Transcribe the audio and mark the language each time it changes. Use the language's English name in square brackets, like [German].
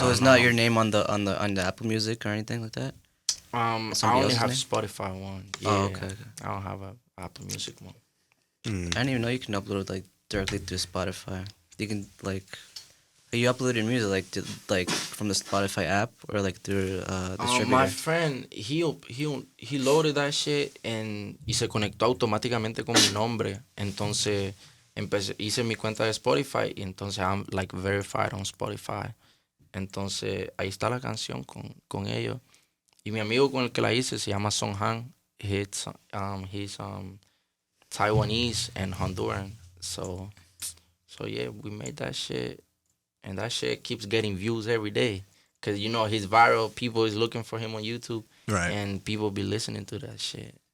[English] So it's not your name on the Apple Music or anything like that? I Somebody only else's have name? Spotify one. Yeah, Oh, okay. I don't have a Apple Music one. I didn't even know you can upload like directly through Spotify. You can like, you upload your music like from the Spotify app or like through distributor. My friend, he loaded that shit [Spanish] y se conectó automáticamente con mi nombre. Entonces hice mi cuenta de Spotify y entonces [English] I'm like verified on Spotify. [Spanish] Entonces ahí está la canción con ellos. Y mi amigo con el que la hice se llama Song Han. [English] He's Taiwanese and Honduran. So yeah, we made that shit, and that shit keeps getting views every day. Cause you know he's viral. People is looking for him on YouTube, Right. and people be listening to that shit.